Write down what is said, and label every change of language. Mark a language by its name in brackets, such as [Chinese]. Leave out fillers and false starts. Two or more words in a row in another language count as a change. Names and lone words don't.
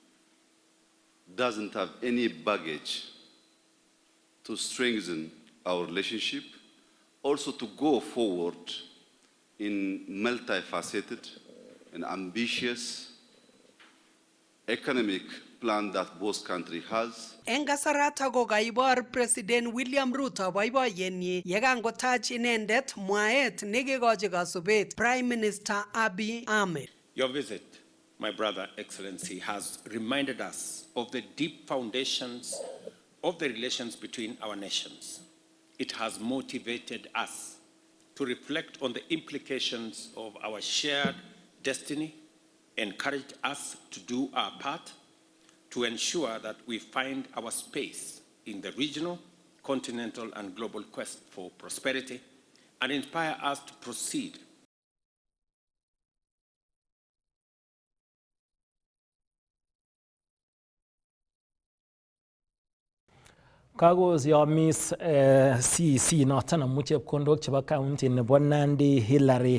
[English] doesn't have any baggage to strengthen our relationship, also to go forward in multifaceted and ambitious economic plan that both countries has. [Kalenjin] Eng kasarata ko kaibor President William Ruto boiboiyenyi yekangotach inendet mwaet nekekochi kasubet [English] Prime Minister [Kalenjin] Abiy Ahmed. [English] Your visit, my brother, Excellency, has reminded us of the deep foundations of the relations between our nations. It has motivated us to reflect on the implications of our shared destiny, encouraged us to do our part to ensure that we find our space in the regional, continental, and global quest for prosperity, and inspire us to proceed [Kalenjin] Kakoyomis CC noton amu chepkondok chebo county nebo Nandi Hillary.